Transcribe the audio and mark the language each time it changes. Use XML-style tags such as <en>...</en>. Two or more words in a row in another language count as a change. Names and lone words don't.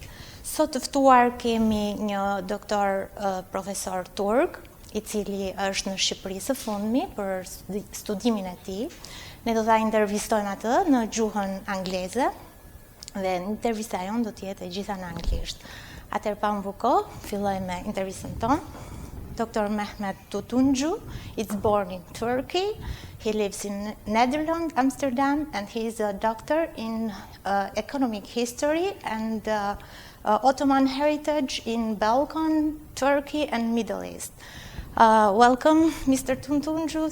<sq>Sot të ftuar kemi një doktor profesor turk, i cili është në Shqipëri së fundmi për studimin e tij. Ne do ta intervistojmë atë në gjuhën angleze dhe intervista jonë do të jetë e gjitha në anglisht. Atëherë pa humbur kohë, fillojmë me intervistën tonë.</sq> <en>Dr. Mehmet Tutunxhu is born in Turkey. He lives in Netherlands, Amsterdam, and he is a doctor in economic history and Ottoman heritage in Ballkan, Turkey, and Middle East. Welcome, Mr. Tutunxhu.</en>